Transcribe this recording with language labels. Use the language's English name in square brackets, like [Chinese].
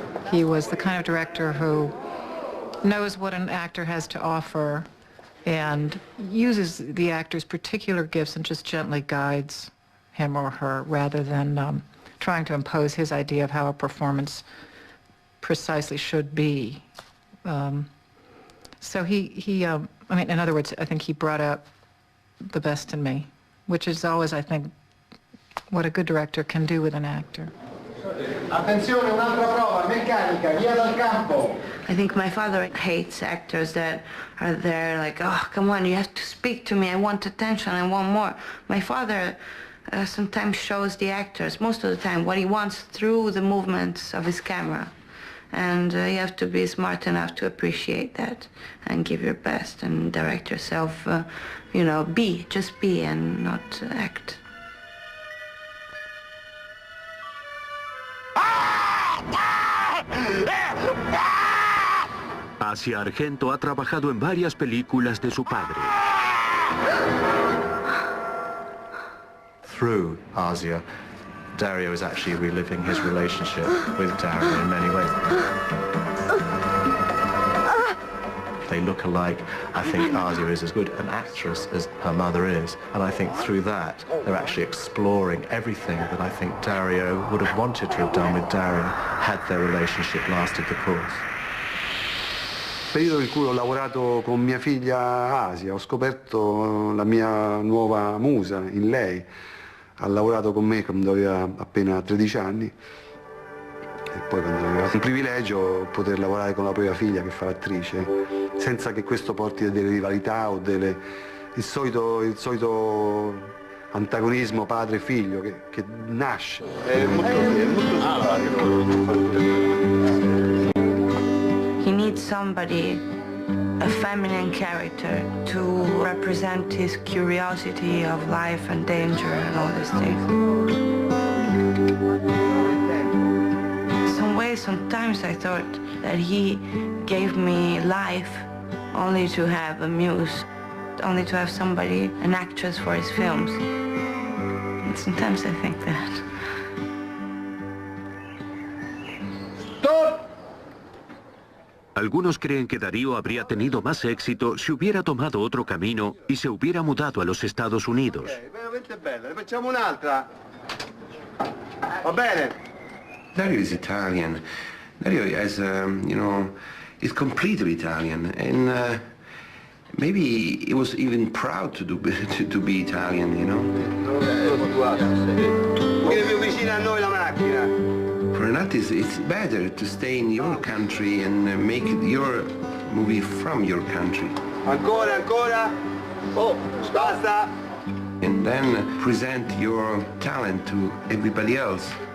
[English] He was the kind of director who knows what an actor has to offer and uses the actor's particular gifts and just gently guides him or her rather than trying to impose his idea of how a performance precisely should be. So he I mean, in other words, I think he brought out the best in me, which is always, I think, what a good director can do with an actor. [Italian] Attenzione, un'altra prova, meccanica, via dal campo. [English] I think my father hates actors that are there like, oh, come on, you have to speak to me, I want attention, I want more. My father sometimes shows the actors, most of the time, what he wants through the movements of his camera. And you have to be smart enough to appreciate that and give your best and direct yourself, you know, just be and not act. [Spanish] Asia Argento ha trabajado en varias películas de su padre. [English] Through Asia, Dario is actually reliving his relationship with Dario in many ways. They look alike. I think Asia is as good an actress as her mother is, and I think through that they're actually exploring everything that I think Dario would have wanted to have done with Dario had their relationship lasted the course. [Italian] Periodo in cui ho lavorato con mia figlia Asia, ho scoperto la mia nuova musa in lei. Ha lavorato con me quando aveva appena 13 anni e poi quando aveva un privilegio poter lavorare con la propria figlia che fa l'attrice, senza che questo porti a delle rivalità o il solito antagonismo padre-figlio che nasce. È molto [English] He needs somebody, a feminine character, to represent his curiosity of life and danger and all these things. In some ways, sometimes I thought that he gave me life only to have a muse, only to have somebody, an actress for his films. And sometimes I think that. [Spanish] Algunos creen que Dario habría tenido más éxito si hubiera tomado otro camino y se hubiera mudado a los Estados Unidos. [Italian] Veramente bella, ne facciamo un'altra. Va bene. [English] Dario is Italian. Dario is, is completely Italian, and maybe he was even proud to be Italian, you know. [Italian] Vieni più vicino a noi la macchina. [English] For an artist, it's better to stay in your country and make your movie from your country. [Italian] Ancora. Oh, basta. [English] And then present your talent to everybody else.